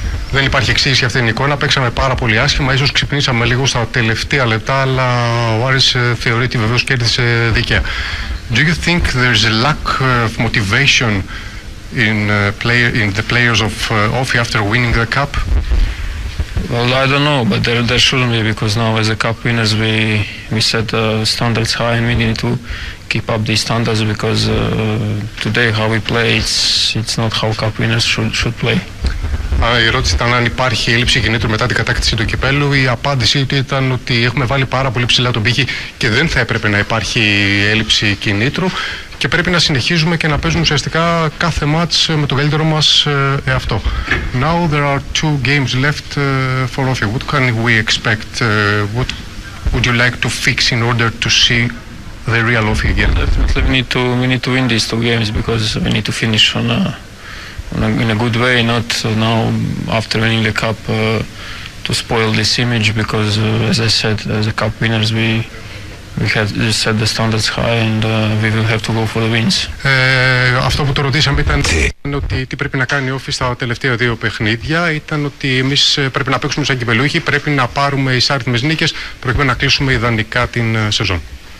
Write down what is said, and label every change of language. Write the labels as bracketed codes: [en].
[el] Δεν υπάρχει εξήγηση για αυτήν την εικόνα. Παίξαμε πάρα πολύ άσχημα. Ίσως ξυπνήσαμε λίγο στα τελευταία λεπτά, αλλά ο Άρης θεωρεί ότι βεβαίως κέρδισε δίκαια. [en] Do you think there is a lack of motivation in the players of Όφη after winning the cup? Well, I don't know, but there shouldn't be, because now as the cup winners we set the standards high and we need to keep up these standards, because today how we play it's not how cup winners should play. [el] Η ερώτηση ήταν αν υπάρχει έλλειψη κινήτρου μετά την κατάκτηση του κυπέλλου. Η απάντηση ήταν ότι έχουμε βάλει πάρα πολύ ψηλά τον πήχη και δεν θα έπρεπε να υπάρχει έλλειψη κινήτρου και πρέπει να συνεχίζουμε και να παίζουμε ουσιαστικά κάθε μάτς με το καλύτερο μας εαυτό. [en] Now there are two games left for Όφη. What can we expect? What would you like to fix in order to see the real Όφη again? Definitely we need to win these two games, because we need to finish on in a good way, not now after winning the cup to spoil this image, because as I said, as the cup winners we have set the standards high and we will have to go for the wins. [el] Αυτό που το ρωτήσαμε ήταν ότι τι πρέπει να κάνει η Όφη στα τελευταία δύο παιχνίδια. Ήταν ότι εμείς πρέπει να παίξουμε σαν κυπελούχοι, πρέπει να πάρουμε ισάριθμες νίκες προκειμένου να κλείσουμε ιδανικά την σεζόν.